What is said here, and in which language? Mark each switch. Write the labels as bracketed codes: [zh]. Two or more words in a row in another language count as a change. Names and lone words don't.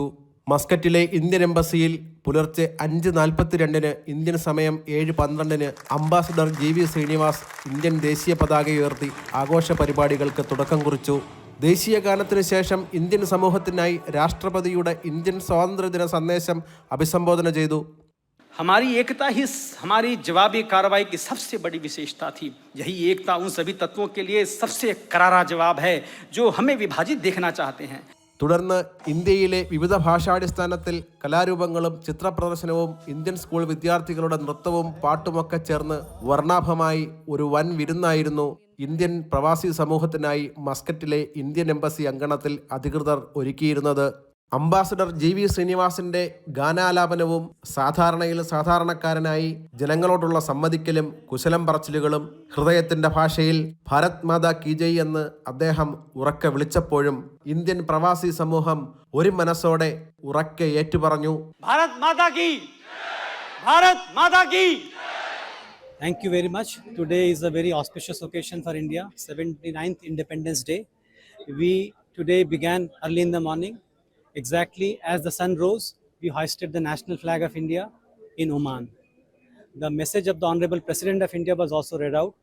[ml] മസ്കറ്റിലെ ഇന്ത്യൻ എംബസിയിൽ പുലർച്ചെ 5:42 ഇന്ത്യൻ സമയം 7:12 അംബാസഡർ GV ശ്രീനിവാസ് ഇന്ത്യൻ ദേശീയ പതാക ഉയർത്തി ആഘോഷ പരിപാടികൾക്ക് തുടക്കം കുറിച്ചു. ദേശീയ ഗാനത്തിനു ശേഷം ഇന്ത്യൻ സമൂഹത്തിനായി രാഷ്ട്രപതിയുടെ ഇന്ത്യൻ സ്വാതന്ത്ര്യദിന സന്ദേശം അഭിസംബോധന ചെയ്തു. [hi] हमारी एकता ही हमारी जवाबी कार्रवाई की सबसे बड़ी विशेषता थी. यही एकता उन सभी तत्वों के लिए सबसे करारा जवाब है जो हमें विभाजित देखना चाहते हैं. [ml] തുടർന്ന് ഇന്ത്യയിലെ വിവിധ ഭാഷാടിസ്ഥാനത്തിൽ കലാരൂപങ്ങളും ചിത്രപ്രദർശനവും ഇന്ത്യൻ സ്കൂൾ വിദ്യാർത്ഥികളുടെ നൃത്തവും പാട്ടുമൊക്കെ ചേർന്ന് വർണ്ണാഭമായി ഒരു വൻ വിരുന്നായിരുന്നു ഇന്ത്യൻ പ്രവാസി സമൂഹത്തിനായി മസ്കറ്റിലെ ഇന്ത്യൻ എംബസി അങ്കണത്തിൽ അധികൃതർ ഒരുക്കിയിരുന്നത്. അംബാസഡർ GV ശ്രീനിവാസിന്റെ ഗാനാലാപനവും സാധാരണയിൽ സാധാരണക്കാരനായി ജനങ്ങളോടുള്ള സമ്മതിക്കലും കുശലം പറച്ചിലുകളും ഹൃദയത്തിന്റെ ഭാഷയിൽ [hi] भारत माता की जय [ml] എന്ന് അദ്ദേഹം ഉറക്കെ വിളിച്ചപ്പോഴും ഇന്ത്യൻ പ്രവാസി സമൂഹം ഒരു മനസ്സോടെ ഉറക്കെ ഏറ്റുപറഞ്ഞു, [hi] भारत माता की, भारत माता की. [en] Thank you very much. Today is a very auspicious occasion for India, 79th Independence Day. We today began early in the morning. Exactly as the sun rose, we hoisted the national flag of India in Oman. The message of the Honorable President of India was also read out.